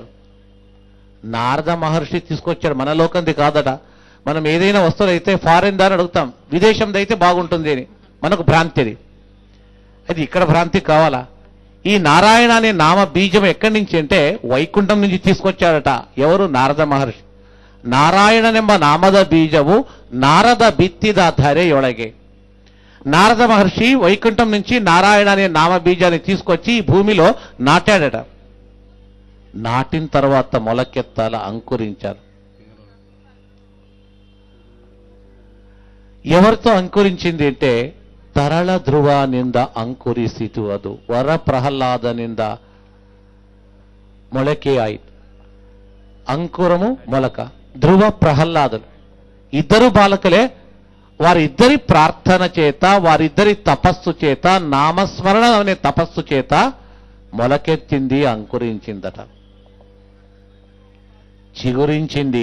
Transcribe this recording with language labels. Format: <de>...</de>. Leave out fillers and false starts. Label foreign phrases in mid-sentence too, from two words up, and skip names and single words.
<te>నారద మహర్షి తీసుకొచ్చాడు, మన లోకంది కాదట. మనం ఏదైనా వస్తువులు అయితే ఫారెన్ దాన్ని అడుగుతాం, విదేశంది అయితే బాగుంటుంది అని మనకు భ్రాంతి. అది ఇక్కడ భ్రాంతి కావాలా? ఈ నారాయణ అనే నామ బీజం ఎక్కడి నుంచి అంటే వైకుంఠం నుంచి తీసుకొచ్చారట. ఎవరు? నారద మహర్షి.</te> <kn>ನಾರಾಯಣನೆಂಬ ನಾಮದ ಬೀಜವು ನಾರದ ಬಿತ್ತಿದ ಧರೆಯೊಳಗೆ.</kn> <te>నారద మహర్షి వైకుంఠం నుంచి నారాయణ అనే నామ బీజాన్ని తీసుకొచ్చి ఈ భూమిలో నాటాడట. నాటిన తర్వాత మొలకెత్తాల అంకురించారు. ఎవరితో అంకురించింది అంటే</te> <kn>ತರಳ ಧ್ರುವನಿಂದ ಅಂಕುರಿಸಿತು. ಅದು ವರ ಪ್ರಹ್ಲಾದನಿಂದ ಮೊಳಕೆ ಆಯಿತು.</kn> <te>అంకురము మొలక. ధ్రువ ప్రహ్లాదులు ఇద్దరు బాలకులే. వారిద్దరి ప్రార్థన చేత, వారిద్దరి తపస్సు చేత, నామస్మరణ అనే తపస్సు చేత మొలకెత్తింది, అంకురించిందట, చిగురించింది.</te>